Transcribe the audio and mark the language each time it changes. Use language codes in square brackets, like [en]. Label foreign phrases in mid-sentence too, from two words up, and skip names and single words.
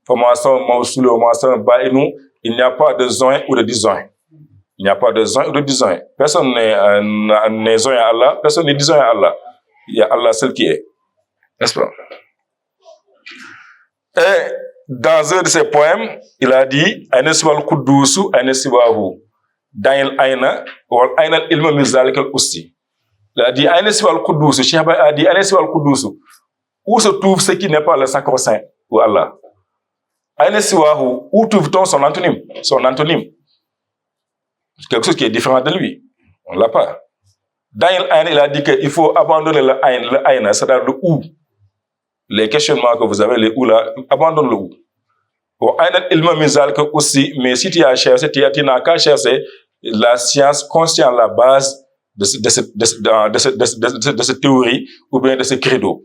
[fr] Il n'y a pas de zoin ou de disjoint. Il n'y a pas de zoin ou de disjoint. Personne n'est zoin à Allah, personne n'est disjoint à Allah. Il y a Allah seul qui est. N'est-ce pas? Et dans un de ses poèmes, il a dit [ar] أين سوى القدوس، أين سواه. دع الأين، والأين علم مزالك الأسطي. [fr] Il a dit [ar] أين سوى القدوس. [fr] Cheikh Baye a dit [ar] أين سوى القدوس. [fr] Où se trouve ce qui n'est pas le sacro-saint ou Allah? [ar] أين سواه. [fr] Où trouve-t-on son antonyme? Son antonyme. Quelque chose qui est différent de lui. On l'a pas. [ar] دع الأين, [fr] il a dit qu'il faut abandonner le aina, c'est-à-dire le où. Les questionnements que vous avez, les où là, abandonne le où. Aussi, mais si tu as cherché, tu n'as qu'à chercher la science consciente, la base de cette théorie ou bien de ce credo.